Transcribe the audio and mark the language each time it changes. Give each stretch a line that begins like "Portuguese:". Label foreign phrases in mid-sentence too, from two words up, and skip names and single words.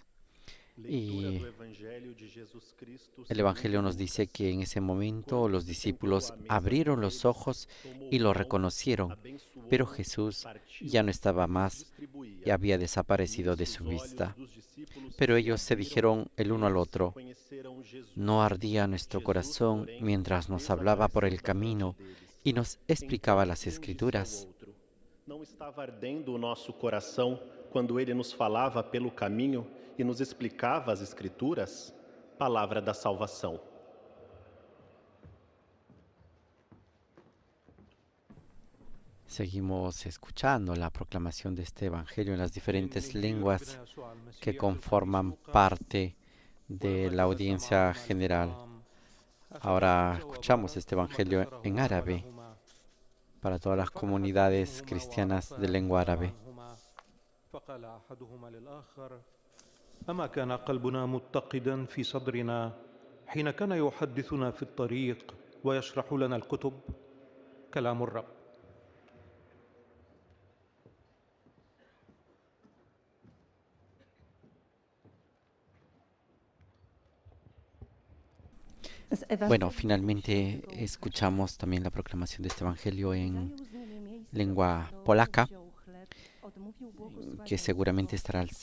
Spanish: Y el Evangelio nos dice que en ese momento los discípulos abrieron los ojos y lo reconocieron, pero Jesús ya no estaba más y había desaparecido de su vista. Pero ellos se dijeron el uno al otro: ¿no ardía nuestro corazón mientras nos hablaba por el camino y nos explicaba las Escrituras?
Portuguese: Não estava ardendo o nosso coração quando ele nos falava pelo caminho e nos explicava as Escrituras? Palavra da salvação.
Spanish: Seguimos escuchando la proclamación de este Evangelio en las diferentes lenguas que conforman parte de la audiencia general. Ahora escuchamos este Evangelio en árabe para todas las comunidades cristianas de lengua árabe.
Arabic: فقال أحدهما للآخر: أما كان قلبنا متقدا في صدرنا حين كان يحدثنا في الطريق ويشرح لنا الكتب؟ كلام الرب.
Spanish: Bueno, finalmente escuchamos también la proclamación de este Evangelio en lengua polaca, que seguramente estará al